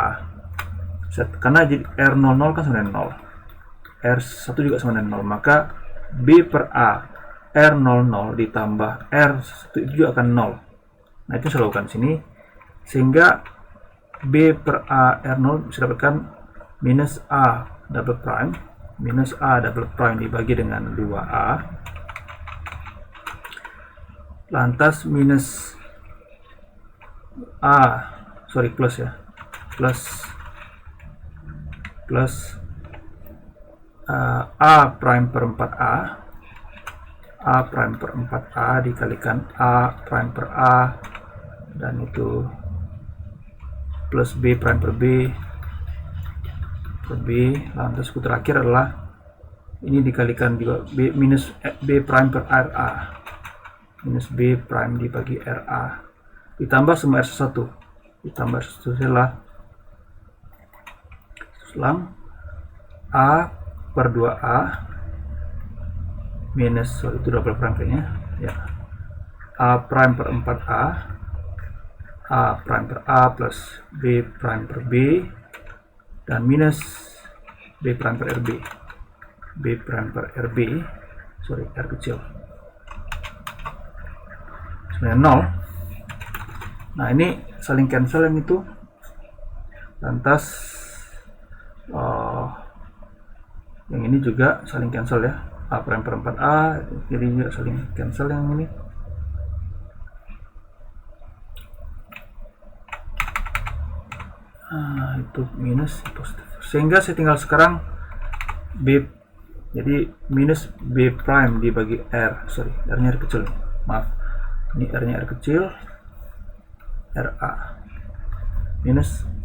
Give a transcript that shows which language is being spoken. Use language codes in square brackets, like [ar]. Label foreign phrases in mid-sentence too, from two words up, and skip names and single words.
[id] Karena R00 kan sama dengan 0. R1 juga sama dengan 0. Maka B per A R00 ditambah R1 itu juga akan 0. Nah, itu saya lakukan di sini. Sehingga B per A R0 bisa dapatkan minus A [en] double prime. [id] Minus A [en] double prime [id] dibagi dengan 2A. Lantas minus plus ya, plus A prime per 4A, A prime per 4A dikalikan A prime per A, dan itu plus B prime per B, lantas terakhir adalah ini dikalikan juga B minus B prime per RA, minus B prime dibagi RA, ditambah semua R1, ditambah R1 adalah selang A per 2A minus, itu [en] double prime [id] kayaknya ya, A prime per 4A, A prime per A plus B prime per B, dan minus B prime per RB, B prime per RB, R kecil sebenarnya 0. Nah, ini saling cancel yang itu. Lantas yang ini juga saling cancel ya, A prime per 4A, jadi juga saling cancel yang ini. Itu minus, positif. Sehingga saya tinggal sekarang B, jadi minus B prime dibagi R-nya R kecil, maaf, ini R-nya R kecil, RA minus